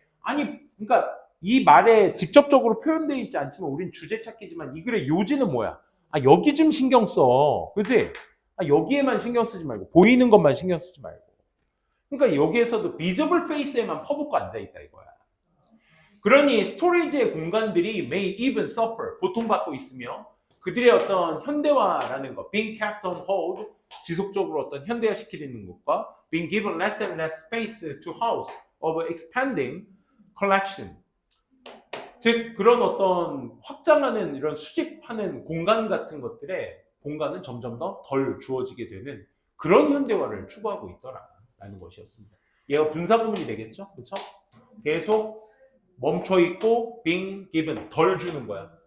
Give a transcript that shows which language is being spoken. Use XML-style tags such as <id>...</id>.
<ko>아니 그러니까 이 말에 직접적으로 표현되어 있지 않지만 우린 주제 찾기지만 이 글의 요지는 뭐야? 여기 좀 신경 써. 그치? 여기에만 신경 쓰지 말고, 보이는 것만 신경 쓰지 말고. 그러니까 여기에서도</ko> <en>visible face</en> <ko>에만 퍼붓고 앉아있다 이거야. 그러니 스토리지의 공간들이</ko> <en>may even suffer,</en> <ko>고통받고 있으며 그들의 어떤 현대화라는 것,</ko> <en>being kept on hold,</en> <ko>지속적으로 어떤 현대화시키는 것과</ko> <en>being given less and less space to house of expanding collection.</en> <ko>즉 그런 어떤 확장하는 이런 수집하는 공간 같은 것들의 공간은 점점 더 덜 주어지게 되는 그런 현대화를 추구하고 있더라라는 것이었습니다. 얘가 분사구문이 되겠죠? 그렇죠? 계속 멈춰 있고</ko> <en>being given</en> <ko>덜 주는 거야.</ko>